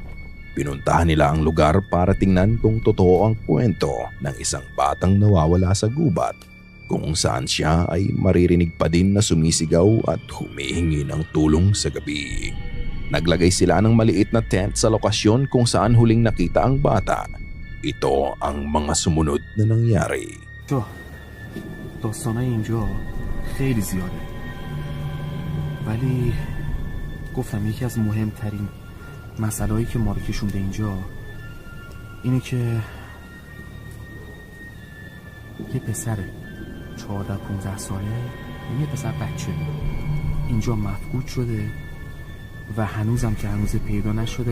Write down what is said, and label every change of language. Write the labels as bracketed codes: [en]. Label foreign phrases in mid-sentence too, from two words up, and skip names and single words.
[tl] Pinuntahan nila ang lugar para tingnan kung totoo ang kwento ng isang batang nawawala sa gubat, kung saan siya ay maririnig pa din na sumisigaw at humihingi ng tulong sa gabi. Naglagay sila ng maliit na tent sa lokasyon kung saan huling nakita ang bata. Ito ang mga sumunod na nangyari. [fa] داستانای اینجا خیلی زیاده، ولی گفتم یکی از مهمترین مسائلی که ما رو کشونده اینجا اینه که یه پسر 14-15 ساله، یه پسر بچه اینجا مفقود شده و هنوزم که هنوز پیدا نشده.